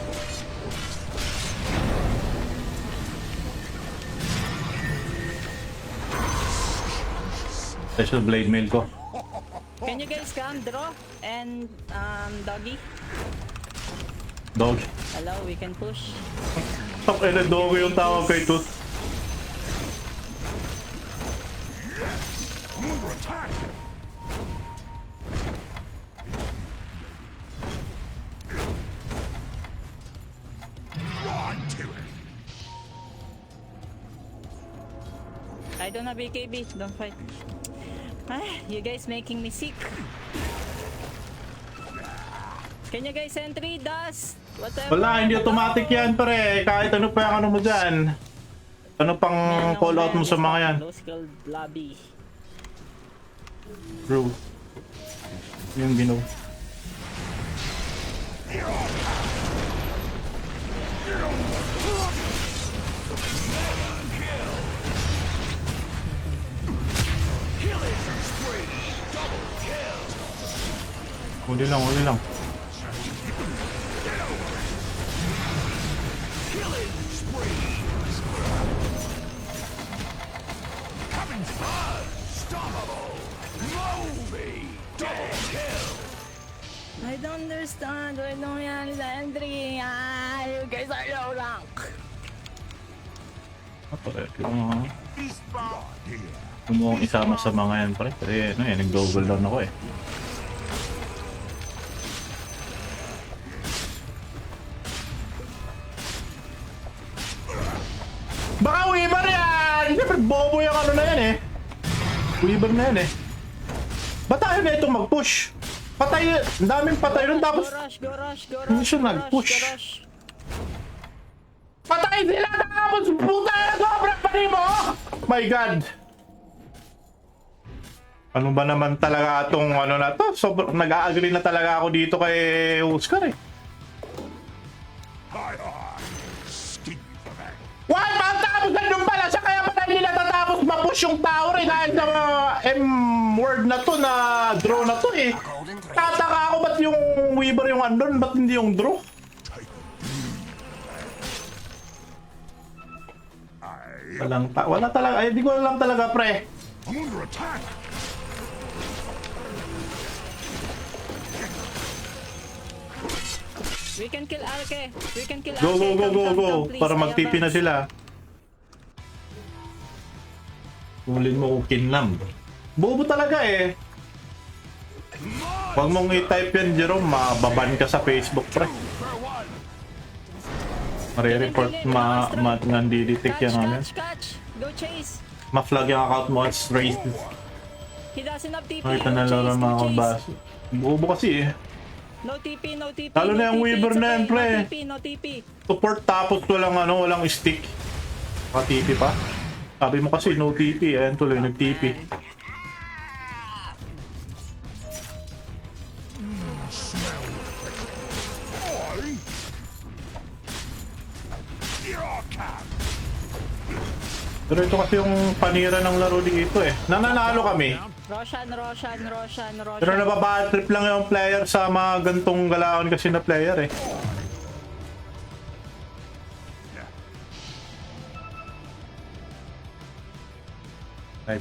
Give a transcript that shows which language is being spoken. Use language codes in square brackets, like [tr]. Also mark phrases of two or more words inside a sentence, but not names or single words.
[en] Special blade mail ko. Can you guys come, draw? And, doggy? Dog. Hello, we can push. [tl] Top na dog yung tawag kay Tooth. [en] Under attack. Right to it. I don't have BKB, don't fight. Ah, you guys making me sick. Can you guys entry, dust? Whatever. [tl] Wala, hindi automatic yan pre. Kahit ano pa yung ano mo dyan. Ano pang call out mo sa mga yan? [en] Low skill lobby. [tl] Bro. Yung ginaw. Huli lang, huli lang. [en] I don't understand. Why don't [tl] yan sa [en] entry? Ah, you guys are low rank. [tl] Pare, yung [en] Right here. [tl] kung isama sa mga yan pre. Kasi ano eh, nag-double down ako eh. Baka Weaver yan! Siyempre bobo yung ano na yan eh. Weaver na yan eh. Ba't tayo na itong mag-push? Patay, ang daming patay nun tapos [en] Go rush, go rush, go rush. [tl] Hindi siya [en] go rush, [tl] nag-push. [en] go rush. [tl] patay sila tapos puta na sobrang pari mo! [en] My God! [tl] Ano ba naman talaga itong ano na to? Sobrang nag-a-agree na talaga ako dito kay Oscar eh. [en] Hi, hi. Skin for that. Why? [tl] Matapos nandun pala siya kaya pala hindi natatapos ma-push yung tower eh dahil sa M-word na to na draw na to eh. Tataka ako ba't yung Weaver yung andun, ba't hindi yung draw? Wala talaga, ay di ko alam talaga pre. [en] I'm under attack. We can kill Alke. We can kill Go, Alke. go, go, Come, go, come, go. come, please. [tl] Para [en] I [tl] mag-TP na [en] advance. [tl] sila. Hulin mo kung kinlam. Bobo talaga eh. Huwag mong i-type yan, Jerome. Mababan ka sa Facebook, pre. Mare-report, nandidetect yan namin. [en] Catch. Go chase. [tl] Ma-flag yung account mo [en] as raised. He doesn't have TP. [tl] Nakita [en] Go [tl] na lang [en] chase, [tl] ng [en] go [tl] mga [en] chase. [tl] kabas. Bobo kasi eh. [en] No TP, no TP. [tl] Lalo [en] no [tl] na yung [en] TP, [tl] Weaver [en] it's [tl] na yan, [en] okay. [tl] pre. [en] No TP, no TP. [tl] Support tapos walang stick. Naka-TP pa. Sabi mo kasi [en] no TP. [tl] Ayan tuloy, nag-TP. [en] Here I come. [tl] Pero ito kasi yung panira ng laro dito eh. Nananalo kami. Roshan. Pero nababad trip lang yung player sa mga gantong galawan kasi na player eh. Type